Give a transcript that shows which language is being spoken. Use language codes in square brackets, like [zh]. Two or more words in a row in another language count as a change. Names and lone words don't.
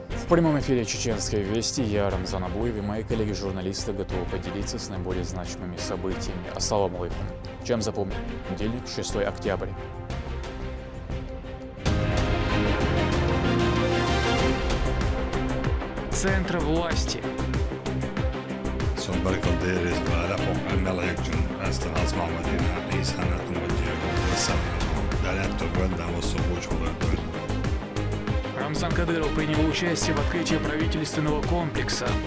[ru] прямом эфире «Чеченской вести» я, Рамзан Абуев, и мои коллеги-журналисты готовы поделиться с наиболее значимыми событиями. [ar] السلام عليكم. [ru] Чем запомним? Понедельник, 6 октября. Центр власти. Рамзан Кадыров принял участие в открытии правительственного комплекса.